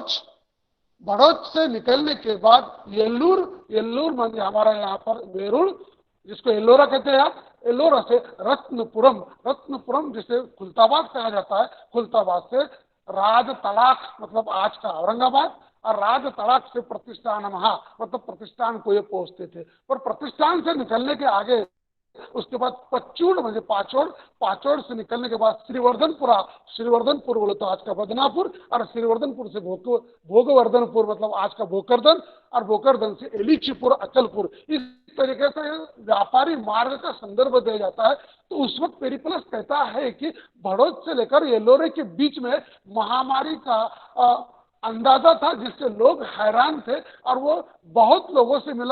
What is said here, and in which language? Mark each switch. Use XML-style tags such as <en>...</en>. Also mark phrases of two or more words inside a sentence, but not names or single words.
<hi>भड़ोच से निकलने के बाद येल्लूर माने हमारा यहाँ पर वेरुल, जिसको एल्लोरा कहते हैं आप, एल्लोरा से रत्नपुरम जिसे खुलताबाद कहा जाता है, खुलताबाद से राज तड़ाक मतलब आज का औरंगाबाद, और राज तड़ाक से प्रतिष्ठान मतलब प्रतिष्ठान को ये पहुंचते थे। पर प्रतिष्ठान से निकलने के आगे उसके बाद पच्चूड़ म्हणजे पाचोड़ से निकलने के बाद श्रीवर्धनपुर बोले तो आज का बदनापुर, और श्रीवर्धनपुर से भोगवर्धनपुर मतलब आज का भोकरदन, और भोकरदन से एलीचीपुर, अचलपुर। इस तरीके से व्यापारी मार्ग का संदर्भ दिया जाता है। तो उस वक्त पेरिप्लस कहता है कि भड़ोच से लेकर येल्लोरे के बीच में महामारी का अंदाजा था, जिससे लोग हैरान थे, और वो बहुत लोगों से मिला।</hi>